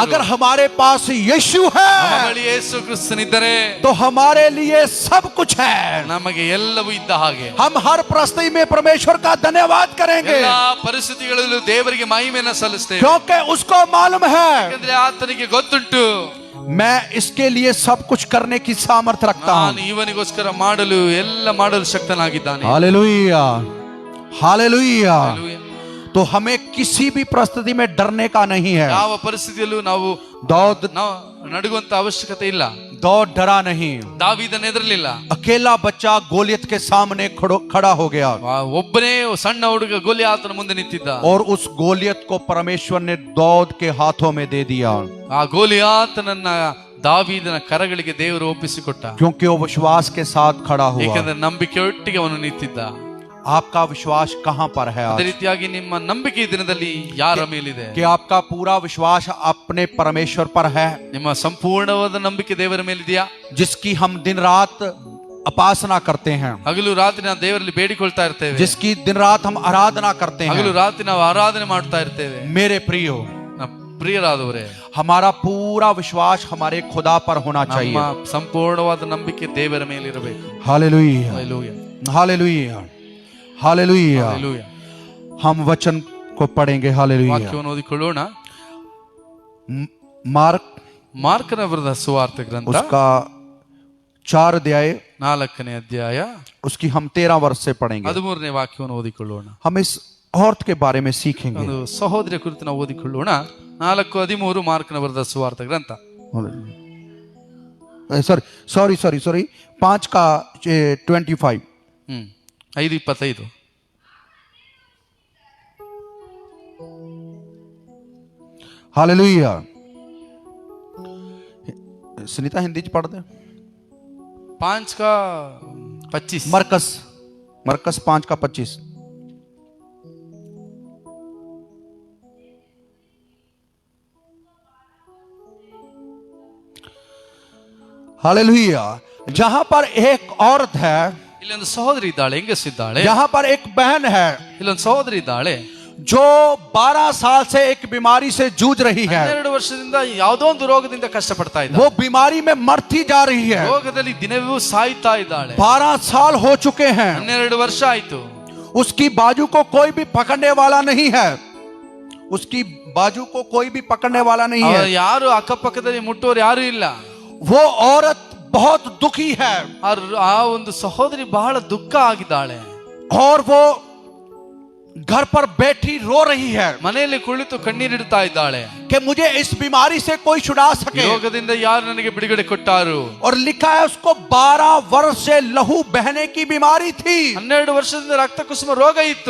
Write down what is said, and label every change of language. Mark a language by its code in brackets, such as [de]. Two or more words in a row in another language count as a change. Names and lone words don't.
[hi] अगर हमारे पास यीशु [kn] ನಮ್ಮ [hi] है [kn] ಬಳಿ ಯೇಸು ಕ್ರಿಸ್ತನಿದ್ದರೆ [hi] तो हमारे लिए सब कुछ है। [kn] ನಮಗೆ ಎಲ್ಲವೂ ಇದ್ದ ಹಾಗೆ [hi] हम हर परिस्थिति में परमेश्वर का धन्यवाद करेंगे, [kn] ಎಲ್ಲಾ ಪರಿಸ್ಥಿತಿಗಳಲ್ಲೂ ದೇವರಿಗೆ ಮಹಿಮೆಯನ್ನು ಸಲ್ಲಿಸ್ತೇವೆ. [hi] क्योंकि उसको मालूम है [kn] ಯಾಕಂದ್ರೆ ಆತನಿಗೆ ಗೊತ್ತುಂಟು, [hi] मैं इसके लिए सब कुछ करने की सामर्थ्य रखता [kn] ನಾನು [hi] हूं। [kn] ಇವನಿಗೋಸ್ಕರ ಮಾಡಲು ಎಲ್ಲ ಮಾಡಲು ಶಕ್ತನಾಗಿದ್ದಾನೆ. [hi] हालेलुया, हालेलुया। [kn] Hallelujah. [hi] तो हमें किसी भी परिस्थिति में डरने का नहीं है। [kn] ಯಾವ ಪರಿಸ್ಥಿತಿಯಲ್ಲೂ ನಾವು ನಡುಗುವಂತ ಅವಶ್ಯಕತೆ ಇಲ್ಲ. [hi] दौड़ डरा नहीं। [kn] ದಾವೀದನ ಹೆದರಲಿಲ್ಲ. [hi] अकेला बच्चा गोलियत के सामने खड़ा हो गया [kn] ಒಬ್ಬನೇ ಸಣ್ಣ ಹುಡುಗ ಗೋಲಿಯಾತನ ಮುಂದೆ ನಿಂತಿದ್ದ. [hi] और उस गोलियत को परमेश्वर ने दाऊद के हाथों में दे दिया, [kn] ಆ ಗೋಲಿಯಾತನನ್ನ ದಾವೀದನ ಕರಗಳಿಗೆ ದೇವರು ಒಪ್ಪಿಸಿಕೊಟ್ಟ. [hi] क्योंकि वो विश्वास के साथ खड़ा हुआ। [kn] ಏಕೆಂದ್ರೆ ನಂಬಿಕೆಯೊಟ್ಟಿಗೆ ಅವನು ನಿಂತಿದ್ದ. [hi] आपका विश्वास कहां पर है [kn] ಅದೇ [hi] आज? [kn] ರೀತಿಯಾಗಿ ನಿಮ್ಮ ನಂಬಿಕೆ ಈ ದಿನದಲ್ಲಿ ಯಾರ ಮೇಲಿದೆ? [hi] कि आपका पूरा विश्वास अपने परमेश्वर पर है, [kn] ನಿಮ್ಮ ಸಂಪೂರ್ಣವಾದ ನಂಬಿಕೆ ದೇವರ ಮೇಲಿದೆಯಾ? [hi] जिसकी हम दिन रात उपासना करते हैं, [kn] ಹಗಲು ರಾತ್ರಿ ನಾವು ದೇವರಲ್ಲಿ ಬೇಡಿಕೊಳ್ತಾ ಇರ್ತೇವೆ. [hi] जिसकी दिन रात हम आराधना करते [kn] ಹಗಲು [hi] हैं। [kn] ರಾತ್ರಿ ನಾವು ಆರಾಧನೆ ಮಾಡ್ತಾ ಇರ್ತೇವೆ. [hi] मेरे प्रियो, [kn] ಪ್ರಿಯರಾದವರೇ, [hi] हमारा पूरा विश्वास हमारे खुदा पर होना [kn] ನಮ್ಮ [hi] चाहिए। [kn] ಸಂಪೂರ್ಣವಾದ ನಂಬಿಕೆ ದೇವರ ಮೇಲಿರಬೇಕು. [hi] हालेलुया, [kn] Hallelujah. [hi] हालेलुया, हालेलुया। [kn] Hallelujah. [hi] हम वचन को पढ़ेंगे। हालेलुया। [kn] ವಾಕ್ಯವನ್ನು ಓದಿಕೊಳ್ಳೋಣ. [hi] मार्क [kn] ಮಾರ್ಕನ ಬರೆದ ಸುವಾರ್ತೆ ಗ್ರಂಥ [hi] उसका 4 अध्याय [kn] 4ನೇ ಅಧ್ಯಾಯ [hi] उसकी हम 13 वर्ष से पढ़ेंगे। [kn] 13ನೇ ವಾಕ್ಯವನ್ನು ಓದಿಕೊಳ್ಳೋಣ. [hi] हम इस औरत के बारे में सीखेंगे। [kn] ಒಂದು ಸಹೋದರಿಯ ಕುರಿತು ನಾವು ಓದಿಕೊಳ್ಳೋಣ. 4:13 ಮಾರ್ಕನ ಬರೆದ ಸುವಾರ್ತೆ ಗ್ರಂಥ. [hi] सॉरी 5 का 25। [kn] 5:25. [hi] हालेलुया। [pa] सुनीता हिंदी च पढ़ दे। [hi] 5:25. मरकस 5 का 25। हालेलुया। जहां पर एक औरत है, [kn] ಇಲ್ಲೊಂದು ಸಹೋದರಿ ಇದ್ದಾಳೆ, ಹೆಂಗಸಿದ್ದಾಳೆ. [hi] जहां पर एक बहन है [kn] ಇಲ್ಲೊಂದು ಸಹೋದರಿ ಇದ್ದಾಳೆ, [hi] जो 12 साल से एक बीमारी से जूझ रही है। [kn] 12 ವರ್ಷದಿಂದ ಯಾವುದೋ ಒಂದು ರೋಗದಿಂದ ಕಷ್ಟಪಡ್ತಾ ಇದ್ದಾಳೆ. [hi] वो बीमारी में मरती जा रही है। [kn] ರೋಗದಲ್ಲಿ ದಿನವೂ ಸಾಯ್ತಾ ಇದ್ದಾಳೆ. [hi] 12 साल हो चुके हैं। [kn] 12 ವರ್ಷ ಆಯ್ತು. [hi] उसकी बाजू को कोई भी पकड़ने वाला नहीं है। उसकी बाजू को कोई भी पकड़ने वाला नहीं है। [kn] ಯಾರು ಅಕ್ಕಪಕ್ಕದಲ್ಲಿ ಮುಟ್ಟೋರು ಯಾರು ಇಲ್ಲ. [hi] वो औरत बहुत दुखी है [kn] ಆ ಒಂದು ಸಹೋದರಿ ಬಹಳ ದುಃಖ ಆಗಿದ್ದಾಳೆ. [hi] और वो घर पर बैठी रो रही है [kn] ಮನೆಯಲ್ಲಿ ಕುಳಿತು ಕಣ್ಣೀರಿಡ್ತಾ ಇದ್ದಾಳೆ. [hi] कि मुझे इस बीमारी से कोई छुड़ा सके। [kn] ರೋಗದಿಂದ ಯಾರು ನನಗೆ ಬಿಡುಗಡೆ ಕೊಟ್ಟಾರು? [hi] और लिखा है उसको 12 वर्ष से लहू बहने की बीमारी थी। [kn] 12 ವರ್ಷದಿಂದ ರಕ್ತ ಕುಸುಮ ರೋಗ ಇತ್ತು.